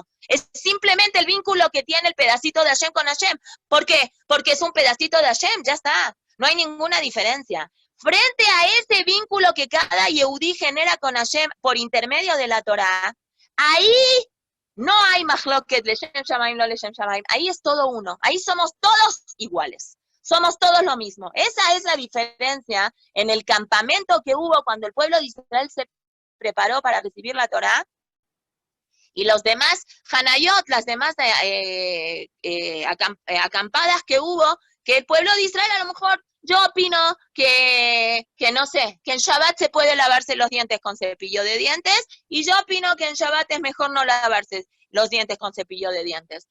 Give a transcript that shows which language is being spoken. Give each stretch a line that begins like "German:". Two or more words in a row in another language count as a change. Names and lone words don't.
Spanish: Es simplemente el vínculo que tiene el pedacito de Hashem con Hashem. ¿Por qué? Porque es un pedacito de Hashem, ya está. No hay ninguna diferencia. Frente a ese vínculo que cada Yehudí genera con Hashem por intermedio de la Torá, ahí no hay mahloket,
Hebrew: לשם שמים, לא לשם שמים.
Spanish: Ahí es todo uno. Ahí somos todos iguales. Somos todos lo mismo. Esa es la diferencia en el campamento que hubo cuando el pueblo de Israel se preparó para recibir la Torá. Y los demás Hanayot, las demás acampadas que hubo, que el pueblo de Israel a lo mejor, yo opino que no sé, que en Shabbat se puede lavarse los dientes con cepillo de dientes, y yo opino que en Shabbat es mejor no lavarse los dientes con cepillo de dientes.